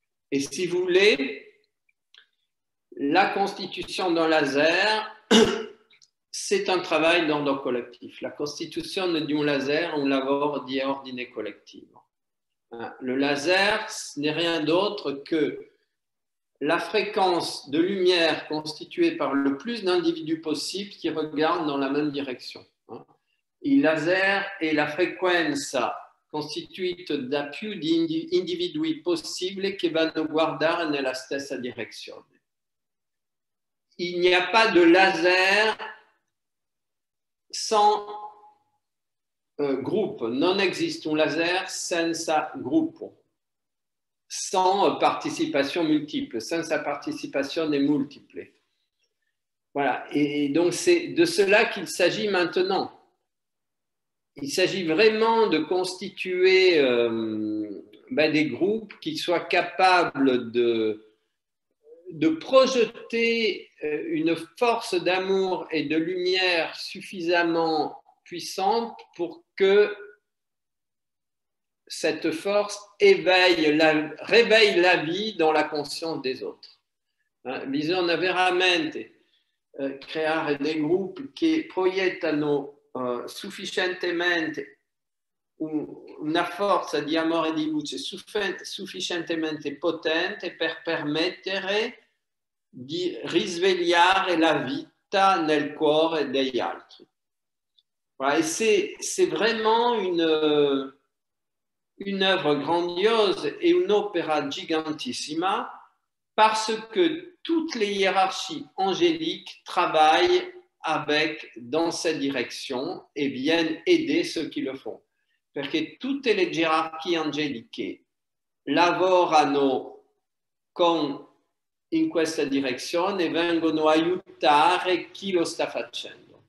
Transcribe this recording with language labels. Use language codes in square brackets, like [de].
[fr] Et si vous voulez, la constitution d'un laser, c'est un travail d'ordre collectif. [it] La costituzione di un laser è un lavoro di ordine collettivo. [fr] Le laser n'est rien d'autre que la fréquence de lumière constituée par le plus d'individus possible qui regardent dans la même direction. [it] Il laser è la frequenza costituito da più di individui possibili che vanno a guardare nella stessa direzione. [fr] Il n'y a pas de laser sans groupe. [it] Non existe un laser senza gruppo, [fr] sans participation multiple, [it] senza participazione multiple. [fr] Voilà, et donc c'est de cela qu'il s'agit maintenant. Il s'agit vraiment de constituer des groupes qui soient capables de projeter une force d'amour et de lumière suffisamment puissante pour que cette force réveille la vie dans la conscience des autres. [it] Bisogna veramente creare dei gruppi che proiettano sufficientemente una forza di amore e di luce sufficientemente potente per permettere di risvegliare la vita nel cuore degli altri. [fr] Voilà, et c'est vraiment une œuvre grandiose et une [it] opéra gigantissima [fr] parce que toutes les hiérarchies angéliques travaillent dans cette direction et viennent aider ceux qui le font. [it] Perché tutte le gerarchie angeliche lavorano in questa direzione e vengono a aiutare chi lo sta facendo.